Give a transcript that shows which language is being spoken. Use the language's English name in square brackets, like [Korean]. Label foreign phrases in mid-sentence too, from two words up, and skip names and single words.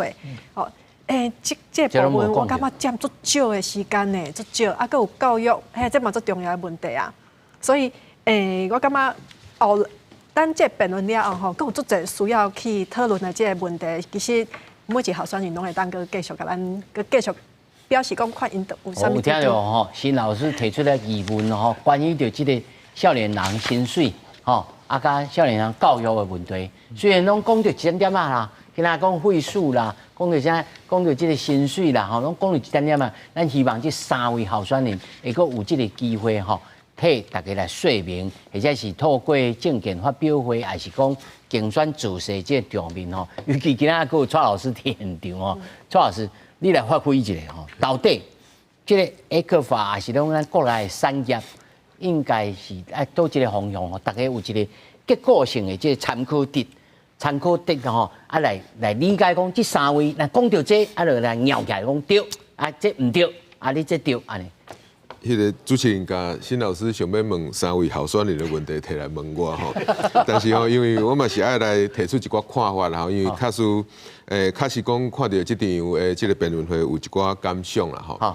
[Min Nan Chinese] 这部分我感觉占足少的时间呢，足少。还佫有教育，这嘛足重要的问题啊。所以，我感觉等这辩论了后，佫有足侪需要去讨论的这个问题。其实每一个候选人拢会当佫继续甲咱佫继续。表示讲看因有啥物？有听到吼，新老师提出来疑问吼，关于着这个少年人薪水吼，甲少年人教育的问题，虽然拢讲着一点点啊啦，今仔讲费数啦，讲着啥，讲着这个薪水啦，吼，拢讲着一点点啊。咱希望这3位候选人会阁有这个机会吼，替大家来说明，或者是透过政见发表会，还是讲竞选造势这个场面吼。尤其今仔阁有蔡老师伫现场吼，蔡老师。你来发挥一下吼，到底这个ECFA还是咱国内的产业，应该是倒一个方向吼，大家有一个结构性的这个参考值吼，来理解讲这3位，来讲到这，就来拗起来讲对，这唔对，你这对安尼。迄个主持人甲新老师想要问3位候选人的问题摕来问我吼，但是吼，因为我嘛是爱来提出一寡看法啦吼，因为确实讲看到这场这个辩论会有一寡感想啦吼。